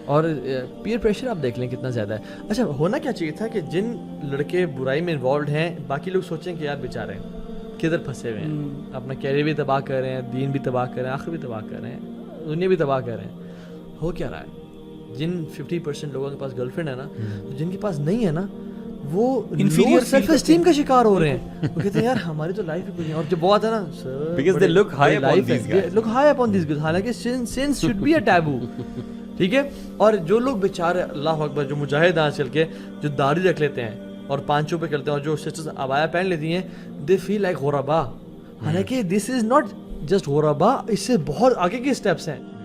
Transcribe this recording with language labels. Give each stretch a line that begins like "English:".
Urdu: اور peer pressure آپ دیکھ لیں کتنا زیادہ ہے. اچھا ہونا کیا چاہیے تھا کہ جن لڑکے برائی میں انوالوڈ ہیں, باقی لوگ سوچیں کہ یار بیچارے کدھر پھنسے ہوئے ہیں, اپنا کیریئر بھی تباہ کر رہے ہیں, دین بھی تباہ کر رہے ہیں, آخر بھی تباہ کر رہے ہیں, دنیا بھی تباہ کر رہے ہیں. ہو کیا رہا ہے؟ جن 50% لوگوں کے پاس گرل فرینڈ ہے نا, جن کے پاس نہیں ہے نا, وہ انفیریئر سیلف اسٹیم کا شکار ہو رہے ہیں. وہ کہتے ہیں یار ہماری تو لائف ہی کچھ نہیں. اور جو بات ہے نا
English: because they look high upon these guys, look high upon these guys, حالانکہ sins should be a taboo, ٹھیک ہے.
Urdu: اور جو لوگ بیچارے اللہ اکبر جو مجاہد آج چل کے جو داڑھی رکھ لیتے ہیں اور پانچوں پہ کرتے ہیں, اور جو سسٹرز عبایا پہن لیتی ہیں,
English: they feel like
Urdu: غربا. حالانکہ
English: this is not just
Urdu: غربا, اس سے بہت آگے کے اسٹیپس ہیں.